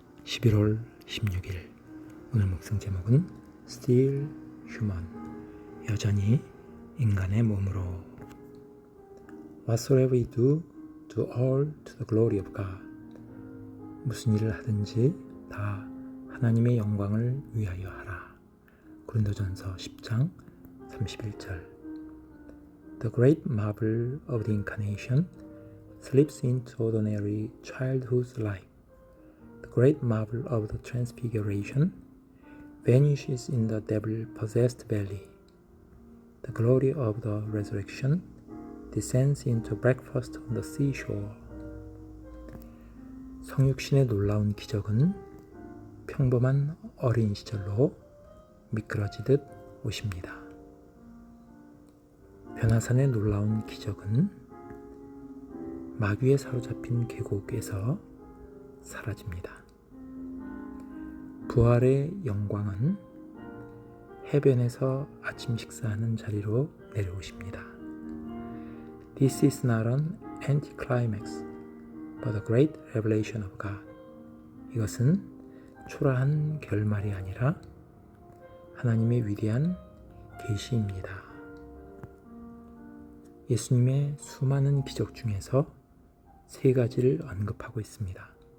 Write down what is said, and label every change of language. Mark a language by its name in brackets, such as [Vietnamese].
[Korean] 11월 16일 오늘 묵상 제목은 [English] Still Human, [Korean] 여전히 인간의 몸으로. [English] Whatsoever you do, do all to the glory of God. [Korean] 무슨 일을 하든지 다 하나님의 영광을 위하여 하라. 고린도전서 10장 31절. [English] The great marvel of the incarnation slips into ordinary childhood's life. The great marvel of the transfiguration vanishes in the devil-possessed valley. The glory of the resurrection descends into breakfast on the seashore. [Korean] 성육신의 놀라운 기적은 평범한 어린 시절로 미끄러지듯 오십니다. 변화산의 놀라운 기적은 마귀에 사로잡힌 계곡에서 사라집니다. 부활의 영광은 해변에서 아침 식사하는 자리로 내려오십니다. [English] This is not an anticlimax, but a great revelation of God. [Korean] 이것은 초라한 결말이 아니라 하나님의 위대한 계시입니다. 예수님의 수많은 기적 중에서 세 가지를 언급하고 있습니다.